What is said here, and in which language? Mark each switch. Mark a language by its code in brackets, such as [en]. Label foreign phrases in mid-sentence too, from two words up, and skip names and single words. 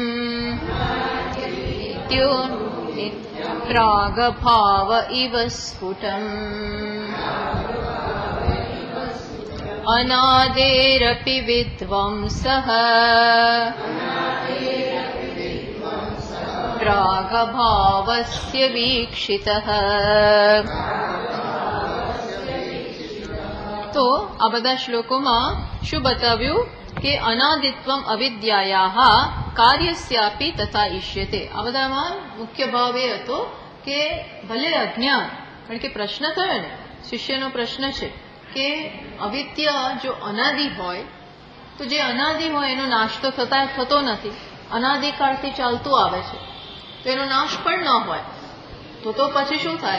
[sa] प्रागभाव इव स्फुटम् अनादेरपि विध्वंसः प्रागभावस्य वीक्षितः। [gu] तो આ બધા શ્લોકોમાં શું બતાવ્યું કે [sa] अनादित्वम अविद्यायाः कार्यस्यापी तथा ईष्यते। [gu] આ બધામાં મુખ્ય ભાવ એ હતો કે ભલે અજ્ઞાન, કારણ કે પ્રશ્ન થયો ને, શિષ્યનો પ્રશ્ન છે કે અવિદ્યા જો અનાદિ હોય તો જે અનાદિ હોય એનો નાશ તો થતો નથી, અનાદિકાળથી ચાલતું આવે છે, તો એનો નાશ પણ ન હોય તો પછી શું થાય?